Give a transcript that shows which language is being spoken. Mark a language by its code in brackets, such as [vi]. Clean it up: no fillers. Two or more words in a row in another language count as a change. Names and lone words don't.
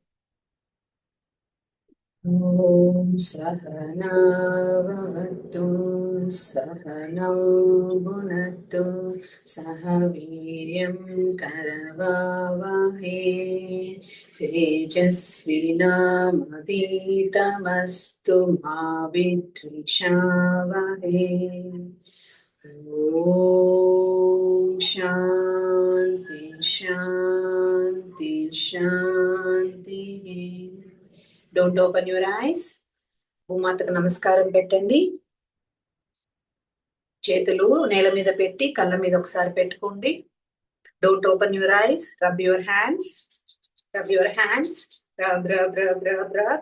[sa] ॐ सहना भवतु सहनौ भुनतु सहवीर्यं करवावहै तेजस्विनामवितमस्तु मा विद्विषावहै. ॐ शान्तिः शान्तिः शान्तिः. [en] don't open your eyes. [te] భూమాతకు నమస్కారం పెట్టండి. చేతులు నేల మీద పెట్టి కళ్ళ మీద ఒకసారి పెట్టుకోండి. [en] don't open your eyes. rub your hands, rub your hands, rub rub rub rub rub.